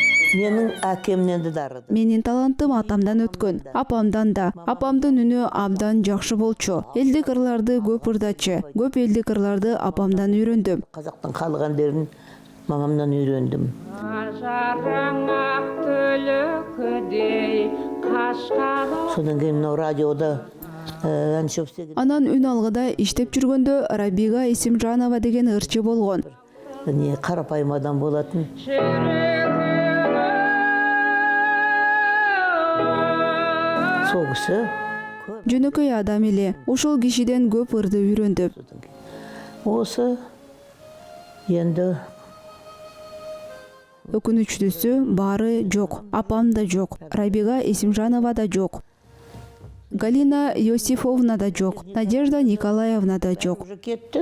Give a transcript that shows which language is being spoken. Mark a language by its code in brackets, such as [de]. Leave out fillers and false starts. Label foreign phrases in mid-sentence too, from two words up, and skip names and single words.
[kk] Менің әкемнен де дарыды. [ky] Менин талантым атамдан өткөн, апамдан да. Апамдын үнү абдан жакшы болчу. Элдик ырларды көп ырдачы. Көп элдик ырларды апамдан үйрөндүм. [kk] Қазақтың халық әндерін мамамнан үйрендім. Содан кейін мынау радиода ән сөйлеген. [ky] Анан үн алгыда иштеп жүргөндө Рабига Исимжанова деген ырчы болгон. [kk] Не қарапайым адам болатын. Сол кісі [ky] Жөнөкөй адам эле. Ошол кишиден көп ырды үйрөндүм. [kk] осы енді [ky] Өкүнүчтүүсү баары жок. Апам да жок. Рабига Исимжанова да жок. Галина Йосифовна да жок. Надежда Николаевна да жок. [kk] уже кетті.